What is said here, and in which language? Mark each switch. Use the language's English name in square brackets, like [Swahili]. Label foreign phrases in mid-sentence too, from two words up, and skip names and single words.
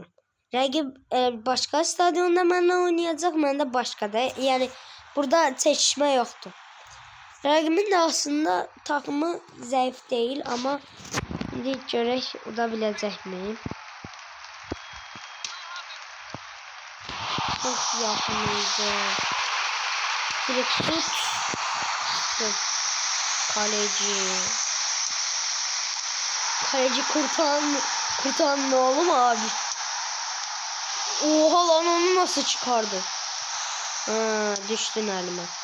[Azerbaijani] Rəqib başqa stadionda mənlə oynayacaq, mən də başqada. Yəni burada çəkişmə yoxdur. Rəqibimin də aslında takımı zəif deyil, amma indi görək uda biləcəkmi? Çox yaxın idi. Direkt şut. [Turkish] Kaleci kurtan ne oğlum abi? Oha lan, onu nasıl çıkardı? Düştün elime.